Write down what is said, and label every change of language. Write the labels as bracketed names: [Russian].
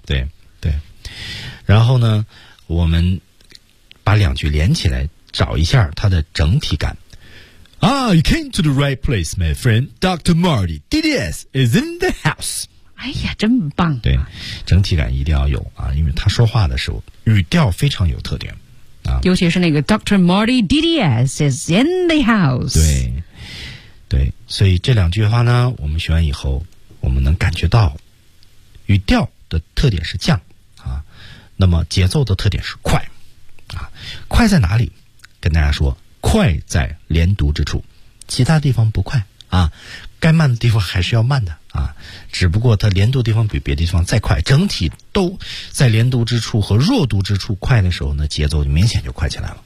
[Chinese] 对对然后呢我们把两句连起来找一下它的整体感 [English] Ah, you came to the right place, my friend Dr. Marty, DDS is in the house [Chinese] 哎呀真棒、啊、对整体感一定要有啊因为他说话的时候语调非常有特点啊，尤其是那个 [English] Dr. Marty, DDS is in the house [Chinese] 对对所以这两句话呢我们学完以后我们能感觉到语调的特点是降啊那么节奏的特点是快啊快在哪里跟大家说快在连读之处其他地方不快啊该慢的地方还是要慢的啊只不过它连读地方比别的地方再快整体都在连读之处和弱读之处快的时候呢节奏就明显就快起来了